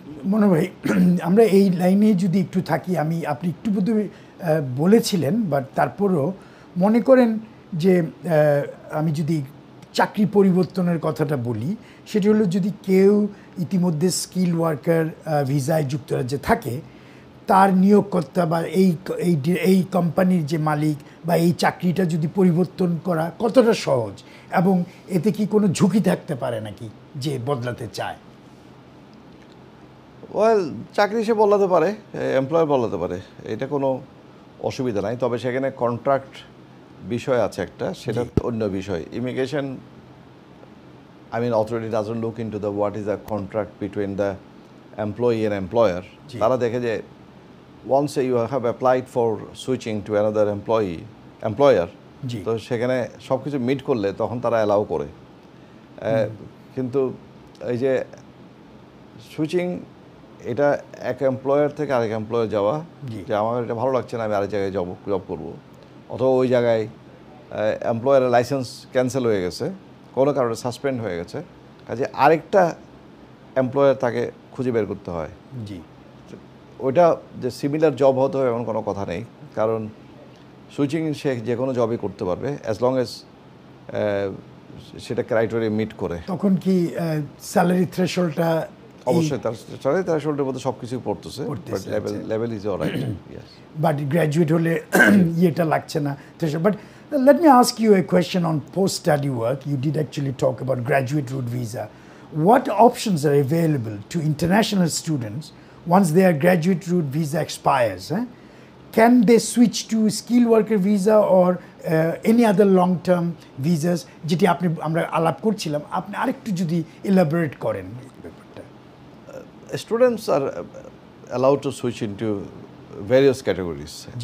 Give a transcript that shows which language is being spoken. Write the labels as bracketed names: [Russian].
[Bangla] মনোহর ভাই, আমরা এই লাইনে যদি একটু থাকি, আপনি একটু প্রথমে বলেছিলেন, বাট তারপরও মনে করেন যে আমি যদি চাকরি পরিবর্তনের কথাটা বলি, সেটি হলো যদি কেউ ইতিমধ্যে স্কিল ওয়ার্কার ভিসায় যুক্তরাজ্যে থাকে, তার নিয়োগকর্তা বা এই কোম্পানির যে মালিক বা এই চাকরিটা যদি পরিবর্তন করা কতটা সহজ, এবং এতে কি কোনো ঝুঁকি থাকতে পারে নাকি যে বদলাতে চায়? ওয়েল চাকরি সে বলাতে পারে, এমপ্লয়ার বলাতে পারে, এটা কোনো অসুবিধা নাই। তবে সেখানে কন্ট্রাক্ট বিষয় আছে একটা, সেটা অন্য বিষয়। [English] Immigration, I mean, authority doesn't look into the what is the contract between the employee and employer. [Bangla] তারা দেখে যে [English] once you have applied for switching to another employer, [Bangla] তো সেখানে সব কিছু মিট করলে তখন তারা অ্যালাউ করে। কিন্তু এই যে সুইচিং, এটা এক এমপ্লয়ার থেকে আরেক এমপ্লয়ার যাওয়া, যে আমার এটা ভালো লাগছে না, আমি আরেক জায়গায় জব করবো, অথবা ওই জায়গায় এমপ্লয়ারের লাইসেন্স ক্যান্সেল হয়ে গেছে, কোনো কারণে সাসপেন্ড হয়ে গেছে, কাজে আরেকটা এমপ্লয়ার তাকে খুঁজে বের করতে হয়। ওইটা যে সিমিলার জব হতে হয় এমন কোনো কথা নেই, কারণ সুইচিং সে যে কোনো জবই করতে পারবে [English] as long as [Bangla] সেটা ক্রাইটেরিয়া মিট করে। তখন কি স্যালারি থ্রেশহোল্ডটা? অবশ্যই তার স্যালারি থ্রেশহোল্ডের মধ্যে সব কিছুই পড়তেছে, but [English] Level is alright. [Bangla] But graduate হলে ইয়েটা লাগছে না threshold. [English] But let me ask you a question on post-study work. You did actually talk about graduate route visa. What options are available to international students once their graduate route visa expires? Can they switch to skilled worker visa or any other long-term visas? [Bangla] যেটি আমরা আলাপ করছিলাম, আপনি আরেকটু যদি elaborate করেন ব্যাপারটা। [English] Students are allowed to switch into various categories.